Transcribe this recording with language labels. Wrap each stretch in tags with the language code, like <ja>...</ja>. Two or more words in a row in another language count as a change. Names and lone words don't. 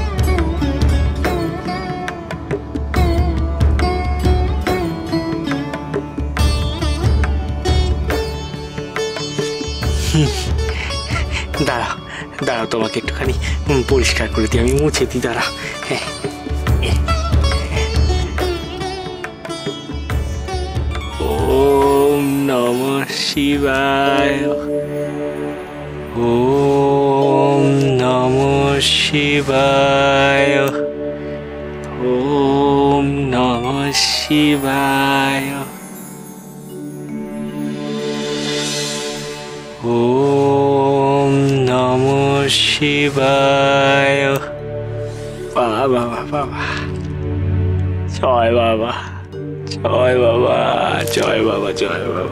<bn>দাঁড়াও দাঁড়াও, তোমাকে একটুখানি পরিষ্কার করে দিই, আমি মুছে দিই, দাঁড়াও। হ্যাঁ,</bn> <sa>ওম নমঃ শিবায়, ওম নমঃ শিবায়, ওম নমঃ শিবায়, ওম নমঃ শিবায়।</sa> <bn>বাবা বাবা বাবা, জয় বাবা, জয় বাবা, জয় বাবা, জয় বাবা।</bn>